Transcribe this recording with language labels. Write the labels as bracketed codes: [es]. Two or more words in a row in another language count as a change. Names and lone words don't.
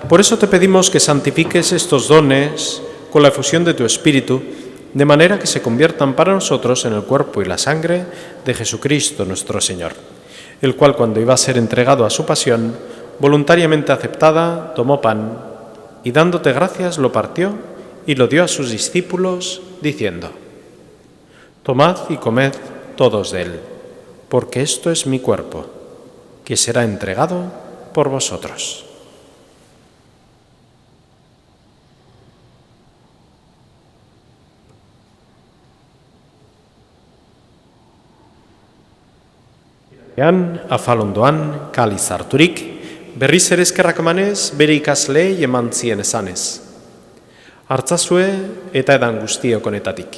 [es] Por eso te pedimos que santifiques estos dones con la efusión de tu Espíritu, de manera que se conviertan para nosotros en el cuerpo y la sangre de Jesucristo nuestro Señor, el cual, cuando iba a ser entregado a su pasión, voluntariamente aceptada, tomó pan y, dándote gracias, lo partió y lo dio a sus discípulos, diciendo: Tomad y comed todos de él, porque esto es mi cuerpo, que será entregado por vosotros. [eu] Afalondoan kaliz harturik, berriz ere eskerrak emanez, bere ikasleei eman zien esanez: Hartzazue eta edan guztiok honetatik.